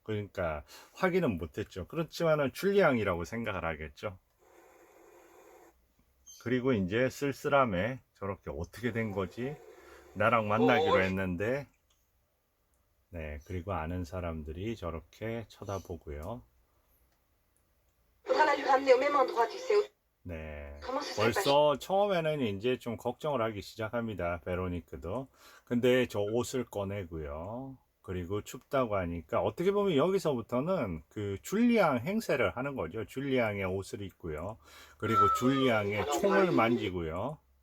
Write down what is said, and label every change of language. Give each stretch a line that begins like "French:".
Korean: 그러니까 확인은 못 했죠. 그렇지만은 줄리앙이라고 생각을 하겠죠. 그리고 이제 쓸쓸함에 저렇게 어떻게 된 거지? 나랑 만나기로 했는데 네, 그리고 아는 사람들이 저렇게 쳐다보고요.
French: Faudra la lui ramener au même endroit, tu sais.
Korean: 네.
French: Comment ça serait pas
Korean: 벌써 처음에는 이제 좀 걱정을 하기 시작합니다. 베로니크도. 근데 저 옷을 꺼내고요. 그리고 춥다고 하니까 어떻게 보면 여기서부터는 그 줄리앙 행세를 하는 거죠. 줄리앙의 옷을 입고요. 그리고 줄리앙의 총을 만지고요.